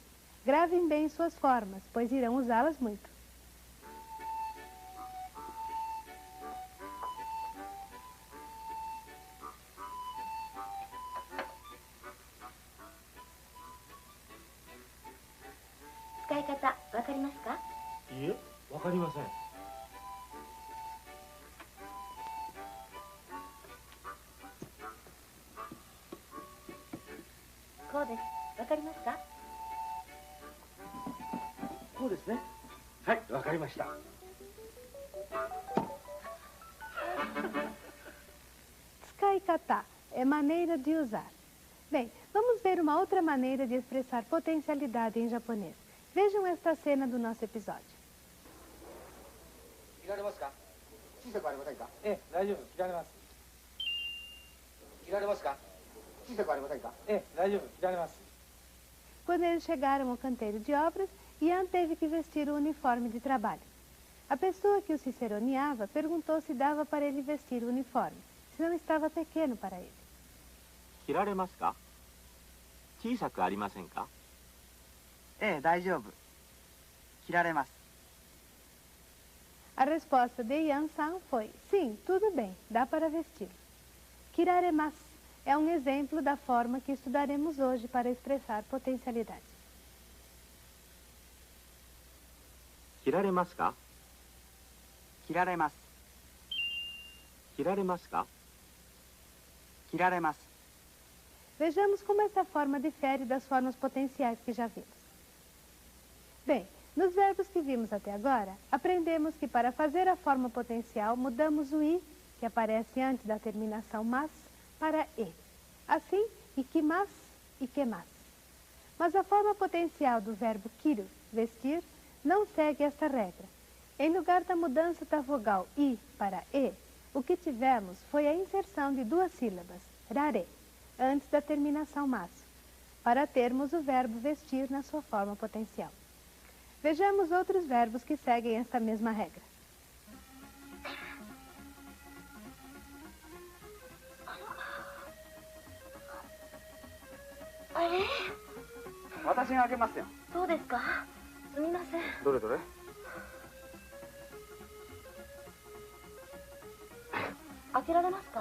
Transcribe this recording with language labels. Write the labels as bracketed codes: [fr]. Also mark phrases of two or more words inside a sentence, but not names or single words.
[pt] Gravem bem suas formas, pois irão usá-las muito. [ja] Tsukainkata, わかりますか？いいえ、わかりません。こうです。わかりますか？こうですね。はい、わかりました。 [pt] Tsukaikata é maneira de usar. Bem, vamos ver uma outra maneira de expressar potencialidade em japonês. Vejam esta cena do nosso episódio. [ja] 切られますか？小さくありませんか？ええ、大丈夫、切られます。切られますか？小さくありませんか？ええ、大丈夫、切られます。 [pt] Quando eles chegaram ao canteiro de obras, Ian teve que vestir o uniforme de trabalho. A pessoa que o ciceroneava perguntou se dava para ele vestir o uniforme, se não estava pequeno para ele. [ja] 着られますか? 小さくありませんか? ええ、大丈夫。着られます。 [pt] A resposta de Ian-san foi: sim, tudo bem, dá para vestir. Kiraremasu é um exemplo da forma que estudaremos hoje para expressar potencialidade. [ja] 着られますか? 着られます。着られますか? 着られます。 [pt] Vejamos como essa forma difere das formas potenciais que já vimos. Bem, nos verbos que vimos até agora, aprendemos que para fazer a forma potencial, mudamos o i, que aparece antes da terminação mas, para e. Assim, [ja] 行きます、行けます. [pt] Mas a forma potencial do verbo kiru, vestir, não segue esta regra. Em lugar da mudança da vogal i para e, o que tivemos foi a inserção de duas sílabas, rare, antes da terminação mas, para termos o verbo vestir na sua forma potencial. Vejamos outros verbos que seguem esta mesma regra. [ja] あれ、私が開けますよ。そうですか。すみません。どれどれ。開けられますか？